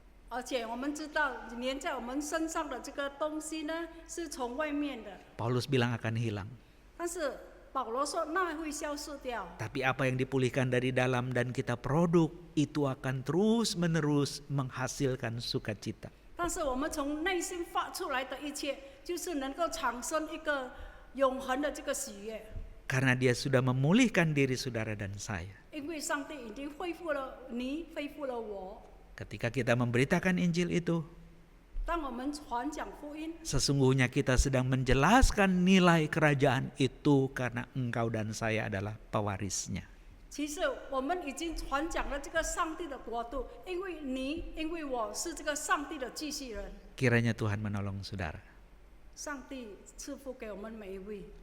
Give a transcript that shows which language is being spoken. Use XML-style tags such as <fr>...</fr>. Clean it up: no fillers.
<zh>而且我们知道，粘在我们身上的这个东西呢，是从外面的。</zh> <id>Paulus bilang akan hilang.</id> <zh>但是保罗说那会消失掉。</zh> <id>Tapi apa yang dipulihkan dari dalam dan kita produk itu akan terus menerus menghasilkan sukacita.</id> <zh>但是我们从内心发出来的一切，就是能够产生一个永恒的这个喜悦。</zh> <id>Karena dia sudah memulihkan diri saudara dan saya.</id> <zh>因为上帝已经恢复了你，恢复了我。</zh> <id>Ketika kita memberitakan Injil itu,</id> <zh>当我们传讲福音，</zh> <id>sesungguhnya kita sedang menjelaskan nilai kerajaan itu karena engkau dan saya adalah pewarisnya.</id> <zh>其实我们已经传讲了这个上帝的国度，因为你，因为我是这个上帝的继续人。</zh> <id>Kiranya Tuhan menolong saudara.</id> <zh>上帝赐福给我们每一位。</zh>